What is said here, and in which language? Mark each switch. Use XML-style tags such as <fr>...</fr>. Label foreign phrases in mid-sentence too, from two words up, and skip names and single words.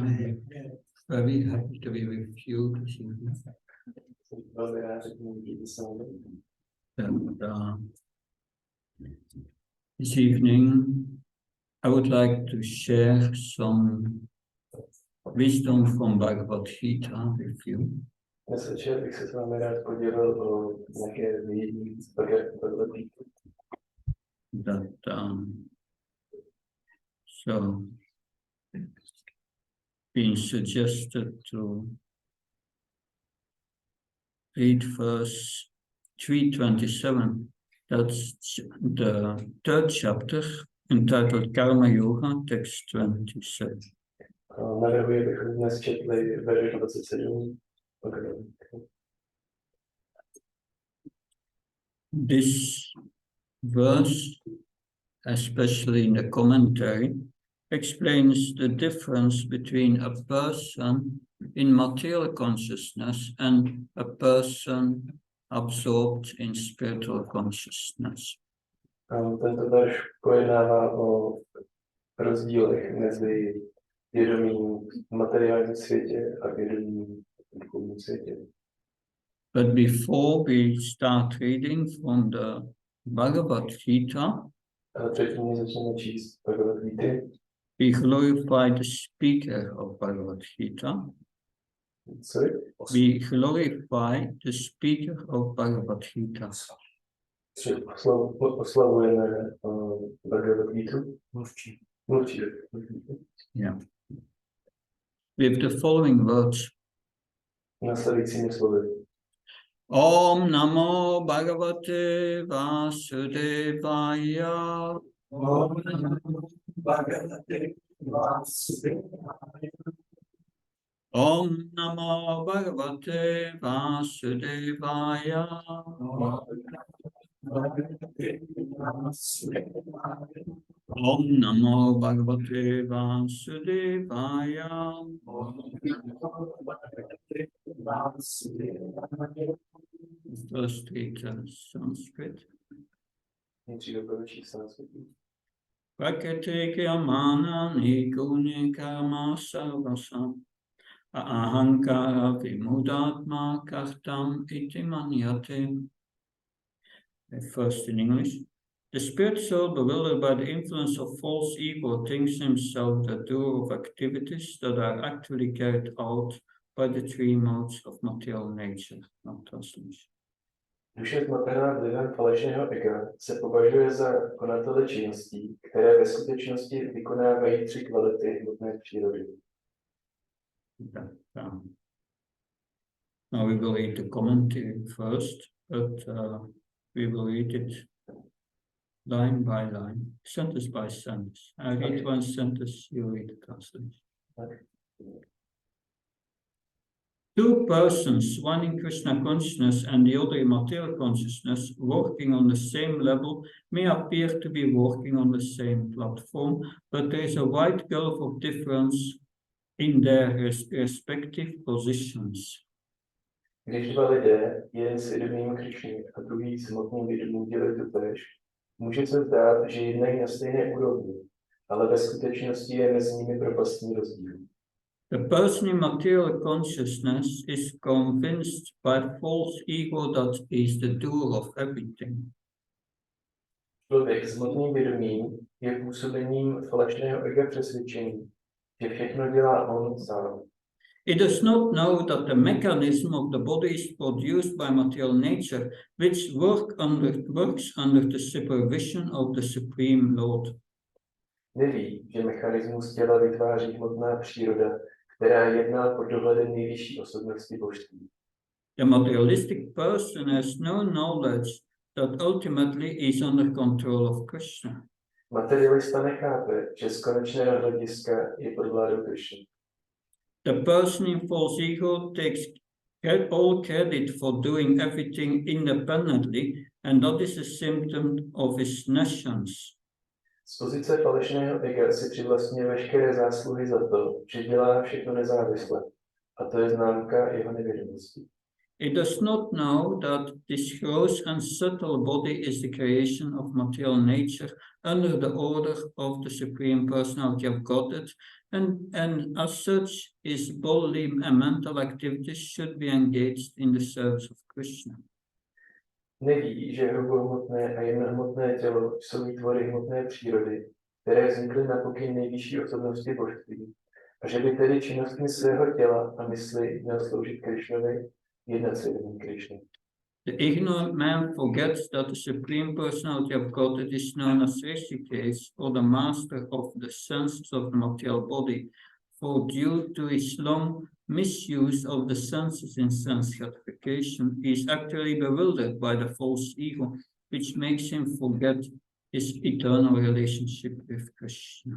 <en>Very happy to be with you this evening. And, this evening, I would like to share some wisdom from Bhagavad Gita with you.</en> <cs>Dnes večer bych se s vámi rád podělil o nějaké vědění z Bhagavad Gita.</cs> <en>So been suggested to read verse 327. That's the third chapter entitled Karma Yoga, text 27.</en> <cs>Navrhuji, abychom dnes četli verš 27.</cs> <en>This verse, especially in the commentary, explains the difference between a person in material consciousness and a person absorbed in spiritual consciousness.</en> <cs>Tento verš pojednává o rozdílech mezi vědomím v materiálním světě a vědomím v duchovním světě.</cs> <en>But before we start reading from the Bhagavad Gita,</en> <cs>Ale předtím, než začneme číst Bhagavad Gita,</cs> <en>we glorify the speaker of Bhagavad Gita. sorry? We glorify the speaker of Bhagavad Gita.</en> <cs>Oslavujeme Bhagavad Gita. Mluvčí.</cs> <en>Yeah. With the following words.</en> <cs>Následujícími slovy.</cs> <sa>Om Namo Bhagavate Vasudevaya. Om Namo Bhagavate Vasudevaya. Om Namo Bhagavate Vasudevaya. Om Namo Bhagavate Vasudevaya.</sa> <en>First read Sanskrit.</en> <sa>Prakete Kyamana Nikuni Karma Sarvasam Ahankara Vimudatma Kartam Iti Manyate.</sa> <en>First in English. The spirit soul, bewildered by the influence of false ego, thinks himself the doer of activities that are actually carried out by the three modes of material nature. No translation.</en> <cs>Duše zmatená vlivem falešného ega se považuje za konatele činností, které ve skutečnosti vykonávají tři kvality hmotné přírody.</cs> <en>Now we will read the commentary first, but we will read it line by line, sentence by sentence. I read one sentence, you read the translation. Two persons, one in Krishna consciousness and the other in material consciousness, working on the same level, may appear to be working on the same platform, but there is a wide gulf of difference in their respective positions.</en> <cs>Když dva lidé, jeden s vědomím Krišny a druhý s hmotným vědomím dělají totéž, může se zdát, že jednají na stejné úrovni, ale ve skutečnosti je mezi nimi propastní rozdíl.</cs> <en>The person in material consciousness is convinced by false ego that he is the doer of everything.</en> <cs>Člověk s hmotným vědomím je působením falešného ega přesvědčení, že všechno dělá on sám.</cs> <en>It does not know that the mechanism of the body is produced by material nature, which works under the supervision of the Supreme Lord.</en> <cs>Neví, že mechanismus těla vytváří hmotná příroda, která jedná pod dohledem nejvyšší osobnosti božství.</cs> <en>The materialistic person has no knowledge that ultimately is under control of Krishna.</en> <cs>Materialista nechápe, že z konečného hlediska je pod vládou Krishny.</cs> <en>The person in false ego takes all credit for doing everything independently, and that is a symptom of his nescience.</en> <cs>Z pozice falešného ega si přivlastňuje veškeré zásluhy za to, že dělá všechno nezávisle, a to je známka jeho nevědomosti.</cs> <en>It does not know that this gross and subtle body is the creation of material nature under the order of the Supreme Personality of Godhead, and as such, its bodily and mental activities should be engaged in the service of Krishna.</en> <cs>Neví, že hrubohmotné a jemnohmotné tělo jsou výtvory hmotné přírody, které vznikly na pokyn nejvyšší osobnosti božství, a že by tedy činnostmi svého těla a mysli měl sloužit Krišnovi, jednat se jedním Krišnou.</cs> <en>The ignorant man forgets that the Supreme Personality of Godhead is known as Rishikesh, or the master of the senses of the material body, for due to his long misuse of the senses in sense gratification, he is actually bewildered by the false ego, which makes him forget his eternal relationship with Krishna.</en>